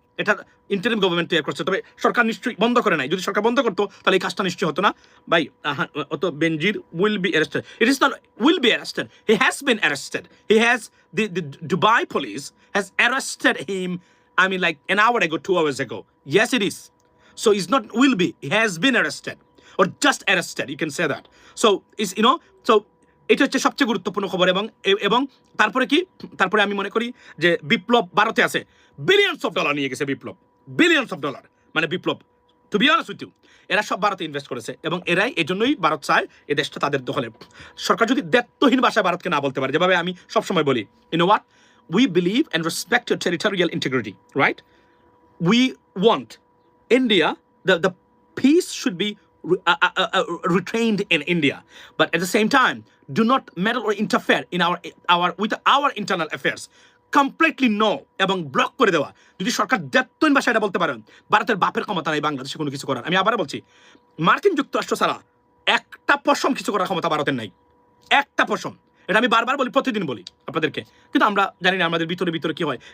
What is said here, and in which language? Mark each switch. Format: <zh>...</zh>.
<bn>এটা interim government তৈরি করছে, তবে সরকার নিশ্চয়ই বন্ধ করে নাই। যদি সরকার বন্ধ করতো তাহলে এই কাজটা নিশ্চয়ই হতো না ভাই।</bn> <en>অত Benazir will be arrested, it is not will be arrested, he has been arrested, he has the Dubai police has arrested him, I mean like an hour ago, 2 hours ago. Yes it is. So it's not will be, he has been arrested or just arrested, you can say that. So is so</en> <bn>এটা হচ্ছে সবচেয়ে গুরুত্বপূর্ণ খবর। এবং তারপরে কি, তারপরে আমি মনে করি যে বিপ্লব ভারতে আছে, বিলিয়নস অফ ডলার নিয়ে গেছে বিপ্লব, বিলিয়নস অফ ডলার, মানে বিপ্লব</bn> <en>to be honest with you,</en> <bn>এরা সব ভারতে ইনভেস্ট করেছে, এবং এরাই এজন্যই ভারত চায় এই দেশটা তাদের দখলে। সরকার যদি দায়িত্বহীন ভাষায় ভারতকে না বলতে পারে, যেভাবে আমি সবসময় বলি,</bn> <en>You know what, we believe and respect your territorial integrity, right? We want India, the peace should be retained in India, but at the same time, do not meddle or interfere in with our internal affairs. Completely no,</en> <bn>এবং block করে দেওয়া। যদি সরকার দায়িত্বহীন ভাষায় এটা বলতে পারেন, ভারতের বাপের ক্ষমতা নাই বাংলাদেশে কোনো কিছু করার। আমি আবার বলছি, মার্কিন যুক্তরাষ্ট্র ছাড়া একটা পশম কিছু করার ক্ষমতা ভারতের নাই, একটা পশম। এটা আমি বারবার বলি, প্রতিদিন বলি আপনাদেরকে, কিন্তু আমরা জানি না আমাদের ভিতরে ভিতরে কি হয়।</bn>